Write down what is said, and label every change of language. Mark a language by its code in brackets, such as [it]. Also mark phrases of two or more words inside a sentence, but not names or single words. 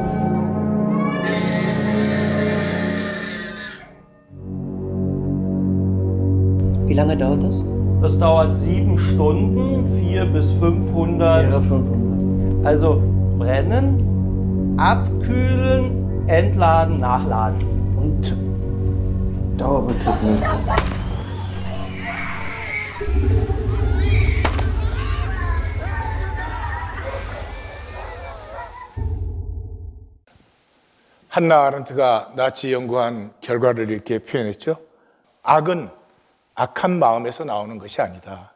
[de] Wie lange dauert das? Das dauert 7 Stunden, 400 bis 500. Ja, 500. Also brennen, abkühlen, entladen, nachladen. Und Dauerbetrieb. [ko] 한나 아렌트가 나치 연구한 결과를 이렇게 표현했죠. 악은 악한 마음에서 나오는 것이 아니다.